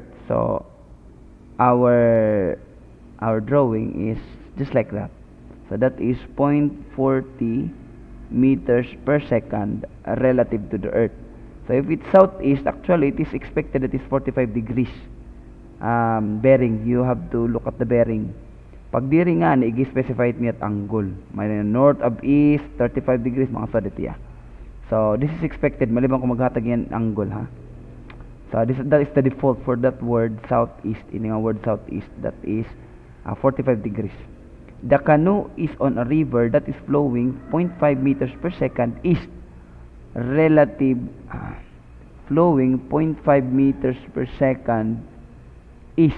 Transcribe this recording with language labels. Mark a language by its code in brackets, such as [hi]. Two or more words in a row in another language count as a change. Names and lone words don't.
[en] So our drawing is just like that. So that is 0.40 meters per second relative to the earth. So if it's southeast, actually it is expected that it's 45 degrees bearing. You have to look at the bearing. [war] Pag diri nga i-specify it at angle. May [en] north of east 35 degrees [war] mga sadit ya. [en] So this is expected [war] maliban kung maghatag yan angle ha. [en] So that is the default for that word southeast. In yung word southeast, that is 45 degrees. The canoe is on a river that is flowing 0.5 meters per second east. Relative flowing 0.5 meters per second east.